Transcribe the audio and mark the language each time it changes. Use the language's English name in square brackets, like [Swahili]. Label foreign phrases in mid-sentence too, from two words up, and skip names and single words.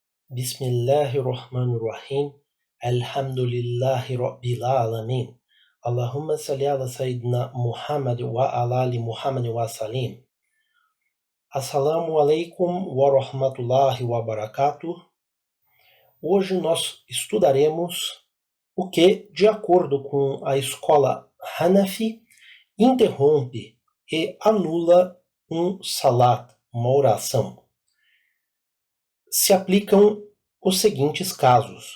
[Arabic] بسم الله الرحمن الرحيم. الحمد لله رب العالمين. اللهم صل على سيدنا محمد وعلى آل محمد وسلم. السلام عليكم ورحمة الله وبركاته. [Portuguese] Hoje nós estudaremos o que, de acordo com a escola Hanafi, interrompe e anula um salat, uma oração. Se aplicam os seguintes casos.